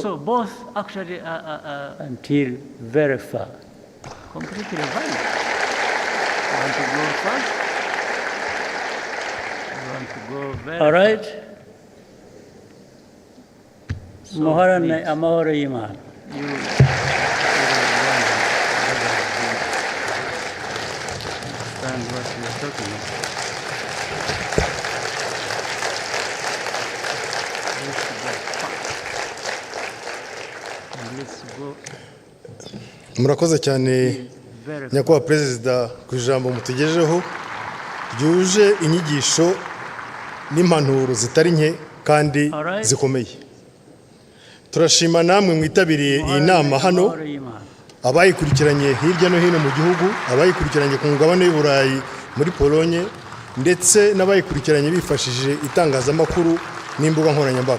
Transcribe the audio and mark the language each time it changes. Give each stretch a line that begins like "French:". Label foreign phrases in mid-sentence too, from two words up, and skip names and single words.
English: so both actually are until very far. completely valid. You want to go fast? You want to go very All right? So
Kinyarwanda: Muharane please, amahoro y'Imana.
English: you understand what we are talking about. Let's go
Kinyarwanda: murakoze cyane
English: very far.
Kinyarwanda: nyakubahwa perezida ku ijambo mutugejeho ryuje inyigisho n'impanuro zitari nke kandi Alright. zikomeye. Turashima namwe mwitabiriye iyi nama hano, Amahoro y'Imana. abayikurikiranye hirya no hino mu gihugu, abayikurikiranye ku mugabane w'Uburayi muri Polonye, ndetse n'abayikurikiranye bifashishije itangazamakuru n'imbuga nkoranyambaga.